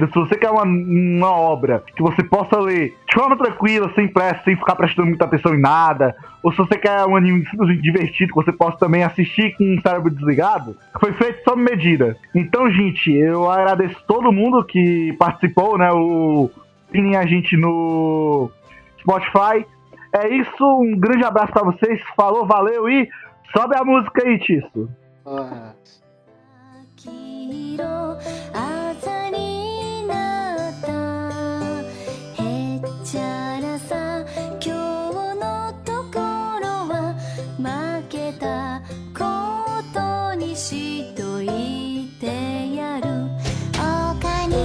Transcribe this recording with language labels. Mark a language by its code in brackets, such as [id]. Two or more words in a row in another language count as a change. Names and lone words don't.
[pt] Se você quer uma obra que você possa ler de forma tranquila, sem pressa, sem ficar prestando muita atenção em nada, ou se você quer um anime simplesmente divertido, que você possa também assistir com o cérebro desligado, foi feito sob medida. Então, gente, eu agradeço todo mundo que participou, né? Opinem a gente no Spotify. É isso, um grande abraço pra vocês, falou, valeu e sobe a música aí, Tisso. [ja] 黄色朝になったへっちゃらさ今日のところは負けたことにしといてやる丘に